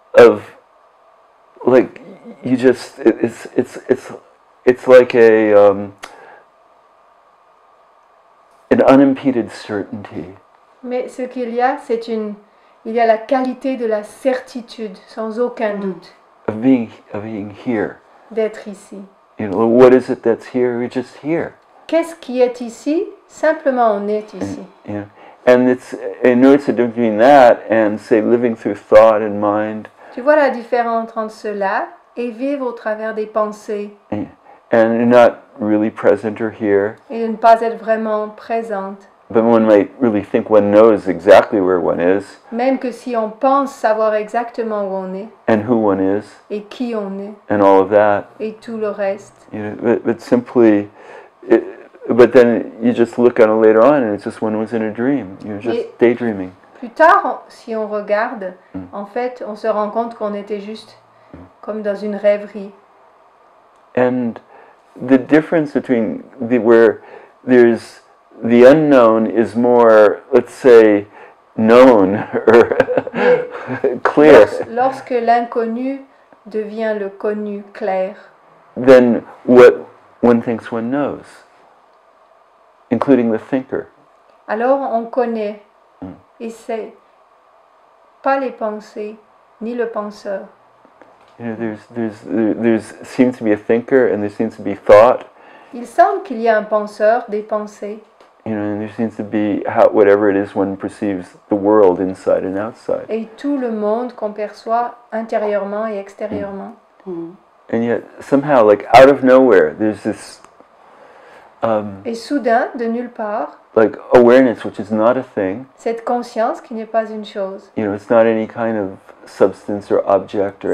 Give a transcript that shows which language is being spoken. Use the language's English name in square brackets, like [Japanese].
[English] Of, like, you just it's like a an unimpeded certainty. [French] Mais ce qu'il y a, il y a la qualité de la certitude, sans aucun doute, [English] Of being here. [French] d'être ici. [English] You know, what is it that's here? We're just here. [French] Qu'est-ce qui est ici? Simplement, on est ici. [English] You know, and it's a difference between that and say living through thought and mind. [French] Tu vois la différence entre cela et vivre au travers des pensées [English] And not really present or here. [French] et de ne pas être vraiment présente. [English] But one might really think one knows exactly where one is [French] Même que si on pense savoir exactement où on est [English] and who one is [French] et qui on est [English] and all of that. [French] et tout le reste. [English] You know, but simply, but then you just look at it later on and it's just one was in a dream. You're just daydreaming. [French] Plus tard, si on regarde, en fait, on se rend compte qu'on était juste comme dans une rêverie. [English] And the difference between where there's the unknown is more, let's say, known or clear. [French] Lorsque l'inconnu devient le connu clair, [English] Than what one thinks one knows, including the thinker. [French] alors on connaît, et c'est pas les pensées ni le penseur. [English] You know, there's seems to be a thinker and there seems to be thought. [French] Il semble qu'il y a un penseur, des pensées, [English] You know, and there seems to be whatever it is one perceives the world inside and outside. [French] et tout le monde qu'on perçoit intérieurement et extérieurement. [English] And yet somehow, like out of nowhere, there's this [French] Et soudain, de nulle part, [English] like awareness, which is not a thing. [French] cette conscience qui n'est pas une chose. [English] You know, it's not any kind of substance or object or